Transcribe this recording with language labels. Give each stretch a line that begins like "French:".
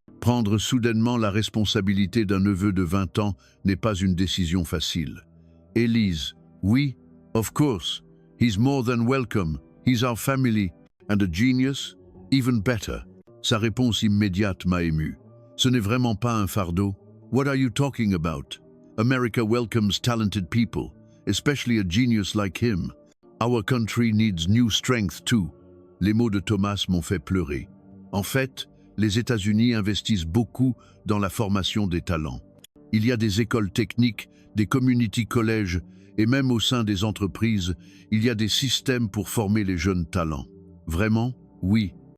French: Prendre soudainement la responsabilité d'un neveu de 20 ans n'est pas une décision facile.
English: « Élise, oui, of course. He's more than welcome. He's our family. And a genius? Even better.
French: » Sa réponse immédiate m'a ému. « Ce n'est vraiment pas un fardeau.
English: What are you talking about? America welcomes talented people, especially a genius like him. Our country needs new strength too.
French: » Les mots de Thomas m'ont fait pleurer. En fait, les États-Unis investissent beaucoup dans la formation des talents. Il y a des écoles techniques, des community colleges et même au sein des entreprises, il y a des systèmes pour former les jeunes talents. Vraiment? Oui.